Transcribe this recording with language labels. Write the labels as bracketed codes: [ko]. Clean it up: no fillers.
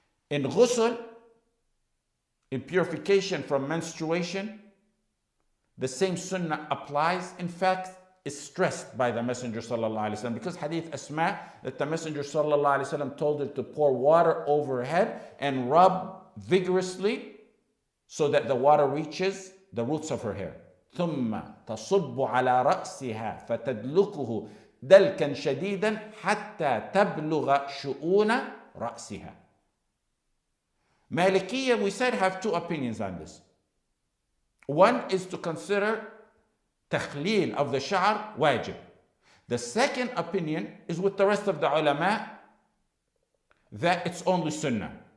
[en] In ghusl, in purification from menstruation, the same sunnah applies. In fact, is stressed by the Messenger sallallahu alaihi wasallam, because hadith Asma that the Messenger sallallahu alaihi wasallam told her to pour water over her head and rub vigorously so that the water reaches the roots of her hair. [ar] ثم تصب على رأسها فتدلكه دلكا شديدا حتى تبلغ شؤون رأسها. [en] Malikiyya, we said, have two opinions on this. One is to consider takhleel of the sha'r wajib. The second opinion is with the rest of the ulama that it's only sunnah.